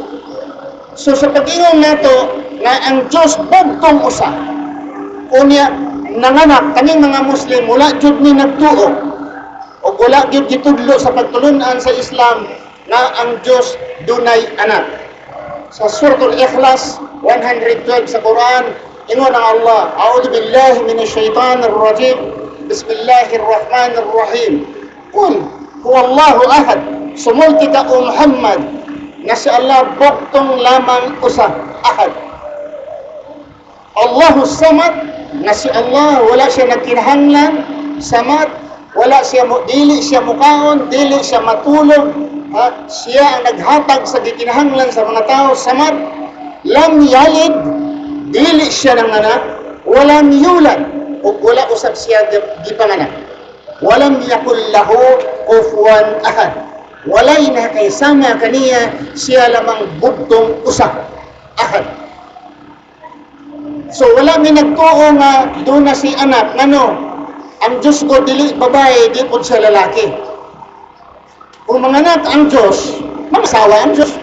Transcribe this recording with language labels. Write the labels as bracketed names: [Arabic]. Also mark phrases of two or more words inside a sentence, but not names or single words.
[Cebuano] So sa pag-ingon nato, na ang Diyos bugtong usa, unya nanganak, kaming mga Muslim, wala jud ni nagtuo. O wala gyud gitudlo sa pagtulunan sa Islam na ang Diyos dunay anak. Sa Suratul Ikhlas 112 sa Quran, ingon ang Allah, [Arabic] أعوذ بالله من الشيطان الرجيم. بسم الله الرحمن الرحيم. قل هو الله أحد. [Cebuano] Sumulti ka o Muhammad na si Allah bugtong lamang usa, ahad. [Arabic] الله الصمد, [Cebuano] na si Allah wala siya nagkinahanglan, samad. Wala siya, dili siya mukaon, dili siya matulog, siya ang naghatag sa gikinahanglan sa mga tao, samad. [Arabic] لم يلد, [Cebuano] dili siya ng anak, [Arabic] ولم يولد, [Cebuano] o wala usab siya gipanganak. [Arabic] ولم يكن له كفوا أحد. [Cebuano] Walay na kaysama kaniya, siya lamang bugtong usa, ahad. So wala may nagtuo nga doon na si anak, ngano? Ang Diyos ko dili babae, di po siya lalaki. Kung manganak ang Diyos, mangasawa ang Diyos.